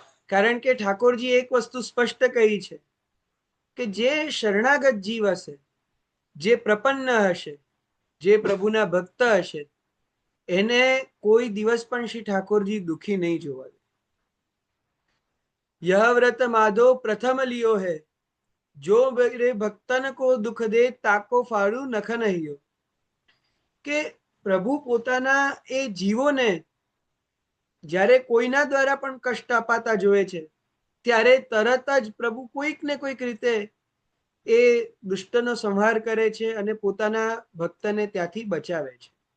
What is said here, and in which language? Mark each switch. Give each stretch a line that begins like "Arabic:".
Gujarati: કારણ કે ઠાકોરજી એક વસ્તુ સ્પષ્ટ કહી છે કે જે શરણાગત જીવ હશે, જે પ્રપન્ન હશે, જે પ્રભુના ભક્ત હશે, એને કોઈ દિવસ પણ શ્રી ઠાકોરજી દુખી નહીં જોવા દે.
Hindi: यह व्रत माधो प्रथम लियो है, जो मेरे भक्तन को दुख दे ताको फाड़ू नख नहीं.
Gujarati: કે પ્રભુ પોતાના એ જીવોને જ્યારે કોઈના દ્વારા પણ કષ્ટ અપાતા જોવે છે ત્યારે તરત જ પ્રભુ કોઈક ને કોઈક રીતે એ દુષ્ટનો સંહાર કરે છે અને પોતાના ભક્તને ત્યાંથી બચાવે છે.